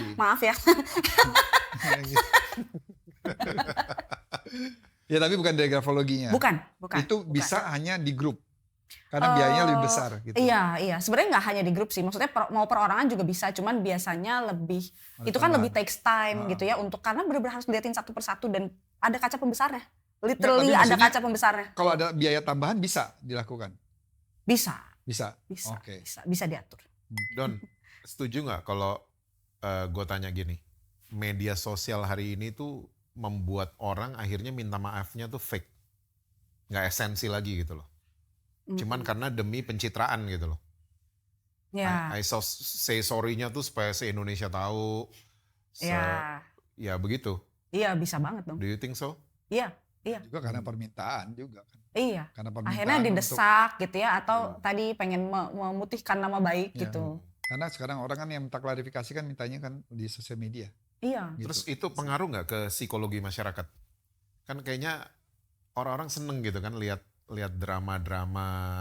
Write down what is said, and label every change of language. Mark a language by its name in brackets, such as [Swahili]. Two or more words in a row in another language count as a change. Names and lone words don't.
[Indonesian] Maaf ya. Ya, tapi bukan dari grafologinya. bukan. Itu bukan. bisa hanya di grup. Karena biayanya lebih besar gitu. Iya. Sebenarnya nggak hanya di grup sih. Maksudnya mau perorangan juga bisa. Cuman biasanya lebih, Ada itu kan tambahan. lebih [English] takes time [Indonesian] gitu ya. Karena benar-benar harus dilihatin satu persatu dan ada kaca pembesarnya. Literally tapi ada maksudnya kaca pembesarnya. Kalau ada biaya tambahan bisa dilakukan? Bisa. Bisa? Bisa. Oke. Bisa diatur. Don, setuju nggak kalau gue tanya gini, media sosial hari ini tuh membuat orang akhirnya minta maafnya tuh fake, nggak esensi lagi gitu loh. Cuman karena demi pencitraan gitu loh. Ya. [English] I say sorry- [Indonesian] nya tuh supaya se-Indonesia tahu. Ya. Ya begitu. Iya bisa banget dong. [English] Do you think so? [Indonesian] Iya. Juga karena permintaan juga kan. Iya. Karena permintaan Akhirnya didesak gitu ya. Atau tadi pengen memutihkan nama baik Ya. gitu. Karena sekarang orang kan yang minta klarifikasi kan mintanya kan di sosial media. Iya. Gitu. Terus itu pengaruh nggak ke psikologi masyarakat? Kan kayaknya orang-orang seneng gitu kan lihat drama-drama,